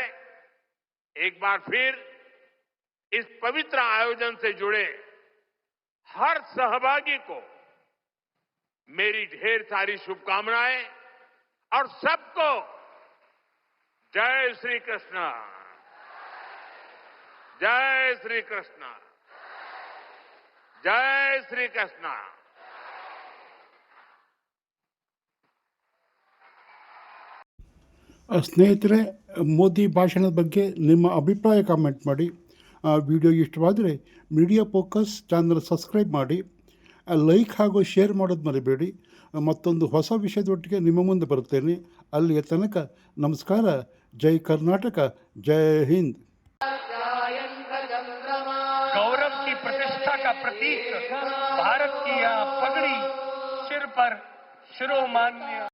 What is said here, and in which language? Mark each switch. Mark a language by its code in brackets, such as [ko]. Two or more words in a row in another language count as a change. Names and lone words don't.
[hi] एक बार फिर इस पवित्र आयोजन से जुड़े हर सहभागी को मेरी ढेर सारी शुभकामनाएं और सबको जय श्री कृष्ण, जय श्री कृष्ण, जय श्री कृष्ण। [kn] ಸ್ನೇಹಿತರೆ, ಮೋದಿ ಭಾಷಣದ ಬಗ್ಗೆ ನಿಮ್ಮ ಅಭಿಪ್ರಾಯ ಕಾಮೆಂಟ್ ಮಾಡಿ. ವಿಡಿಯೋ ಇಷ್ಟವಾದರೆ ಮೀಡಿಯಾ ಫೋಕಸ್ ಚಾನಲ್ ಸಬ್ಸ್ಕ್ರೈಬ್ ಮಾಡಿ, ಲೈಕ್ ಹಾಗೂ ಶೇರ್ ಮಾಡೋದು ಮರಿಬೇಡಿ. ಮತ್ತೊಂದು ಹೊಸ ವಿಷಯದೊಟ್ಟಿಗೆ ನಿಮ್ಮ ಮುಂದೆ ಬರುತ್ತೇನೆ. ಅಲ್ಲಿಯ ತನಕ ನಮಸ್ಕಾರ. ಜೈ ಕರ್ನಾಟಕ, ಜೈ ಹಿಂದ್. [hi] गौरव की प्रतिष्ठा का प्रतीक भारत की यह पगड़ी, सिर पर शिरोमान्य